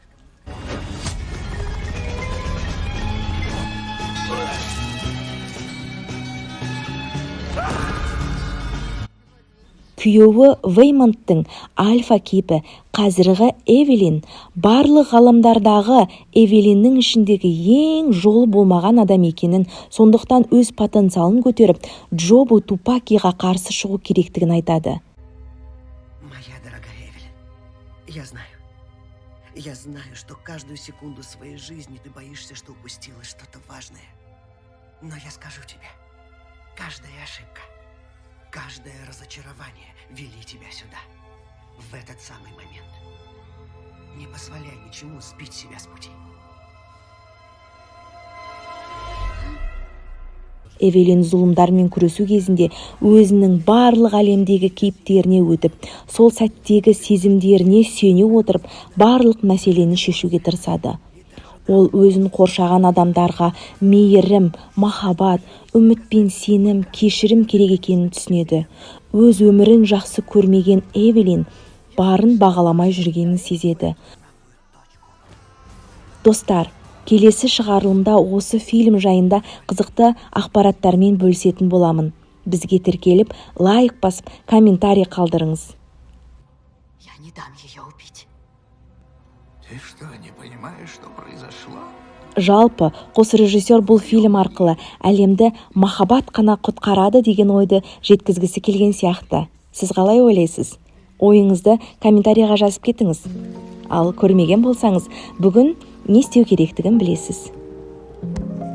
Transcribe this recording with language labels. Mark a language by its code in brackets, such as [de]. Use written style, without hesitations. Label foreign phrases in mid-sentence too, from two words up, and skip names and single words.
[kk] Күйеуі Веймонттың альфа кейпі қазіргі Эвелин барлық ғаламдардағы Эвелиннің ішіндегі ең жолы болмаған адам екенін, сондықтан өз потенциалын көтеріп, Джобу Тупакиға қарсы шығу керектігін айтады. [ru] Моя дорогая Эвелин, я знаю, что каждую секунду своей жизни ты боишься, что упустила что-то важное. Но я скажу тебе, каждая ошибка, каждое разочарование вели тебя сюда, в этот самый момент. Не позволяй ничему сбить себя с пути. [kk] Эвелин зұлымдармен күресу кезінде өзінің барлық әлемдегі кейіптеріне өтіп, сол сәттегі сезімдеріне сүйене отырып, барлық мәселені шешуге тырысады. Ол өзін қоршаған адамдарға мейірім, махаббат, үміт пен сенім, кешірім керек екенін түсінеді. Өз өмірін жақсы көрмеген Эвелин барын бағаламай жүргенін сезеді. Достар, келесі шығарылымда осы фильм жайында қызықты ақпараттармен бөлісетін боламын. Бізге тіркеліп, лайк басып, комментарий қалдырыңыз. [ru] Я не дам ее убить. Ты что, не понимаешь, что произошло? [kk] Жалпы, қос режиссер бұл фильм арқылы әлемді махаббат қана құтқарады деген ойды жеткізгісі келген сияқты. Сіз қалай ойлайсыз? Ойыңызды комментарийға жазып кетіңіз. Ал көрмеген болсаңыз, бүгін не істеу керектігін білесіз.